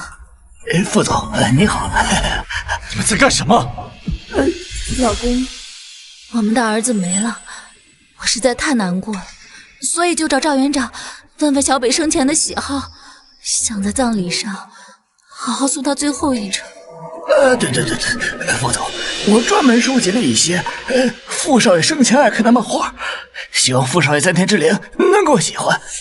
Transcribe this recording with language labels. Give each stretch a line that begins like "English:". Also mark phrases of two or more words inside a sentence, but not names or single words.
Chinese: 傅總，你好。你們在幹什麼？老公，我們的兒子沒了，我實在太難過了，所以就找趙園長問問小北生前的喜好，想在葬禮上好好送他最後一程。對，傅總，我專門收集了一些傅少爺生前愛看的漫畫，希望傅少爺在天之靈能夠喜歡。